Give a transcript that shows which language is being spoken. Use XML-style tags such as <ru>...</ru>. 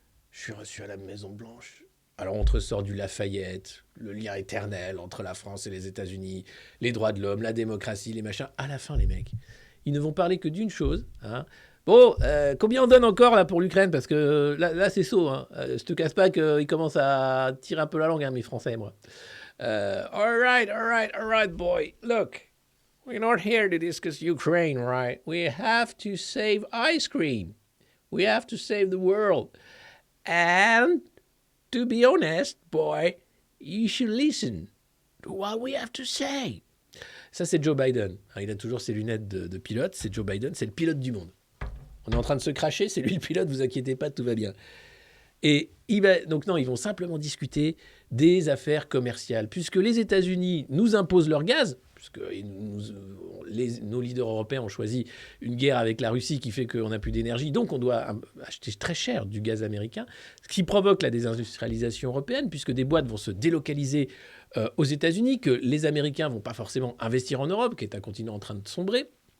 <fr>Je suis reçu à la Maison-Blanche. Alors, on te ressort du Lafayette, le lien éternel entre la France et les États-Unis, les droits de l'homme, la démocratie, les machins. À la fin, les mecs, ils ne vont parler que d'une chose. Hein. Bon, combien on donne encore là pour l'Ukraine? Parce que là c'est saut. Hein. Je te casse pas qu'ils commencent à tirer un peu la langue, hein, mes Français, moi.</fr> <en>All right, boy. Look, we're not here to discuss Ukraine, right? We have to save ice cream. We have to save the world. And to be honest, boy, you should listen to what we have to say.</en> <fr>Ça, c'est Joe Biden. Il a toujours ses lunettes de pilote. C'est Joe Biden, c'est le pilote du monde. On est en train de se cracher, c'est lui le pilote, vous inquiétez pas, tout va bien. Et donc non, ils vont simplement discuter des affaires commerciales. Puisque les États-Unis nous imposent leur gaz, puisque nos leaders européens ont choisi une guerre avec la Russie qui fait qu'on n'a plus d'énergie, donc on doit acheter très cher du gaz américain, ce qui provoque la désindustrialisation européenne, puisque des boîtes vont se délocaliser aux États-Unis, que les Américains ne vont pas forcément investir en Europe, qui est un continent en train de sombrer.</fr>